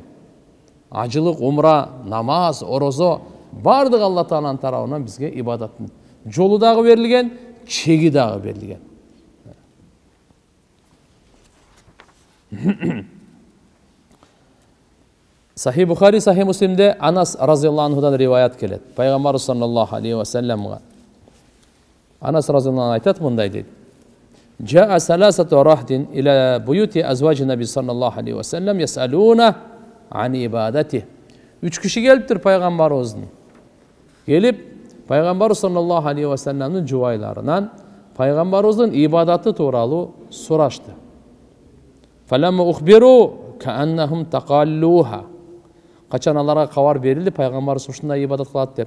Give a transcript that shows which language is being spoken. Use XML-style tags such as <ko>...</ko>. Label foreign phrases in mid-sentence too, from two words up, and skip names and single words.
<ky>Ажылык, умра, намаз, орозо бардыгы Алла Тааланын тарабынан бизге ибадаттын жолу дагы берилген, чеги дагы берилген. Сахи Бухари, Сахи Муслимде Анас</ky> <ar>رضي الله عنه</ar> <ky>риваят келет. Пайгамбар</ky> <ar>صلى الله عليه وسلم</ar> <ky>Анас</ky> <ar>رضي الله عنه</ar> <ky>айтат, мындай дейт.</ky> <ar>جاء ثلاثة رهط إلى بيوت أزواج النبي صلى الله عليه وسلم يسألون عن عبادة.</ar> <ky>3 киши келиптир пайгамбарыбыздын. Келип пайгамбар</ky> <ar>صلى الله عليه وسلم</ar> <ky>жубайларынан пайгамбарыбыздын ибадаты тууралуу сурашты.</ky> <ar>فلما أخبروا كأنهم تقالوها.</ar> <ky>Качан аларга кабар берилди, пайгамбарыбыз ушундай ибадат кылат деп.</ky>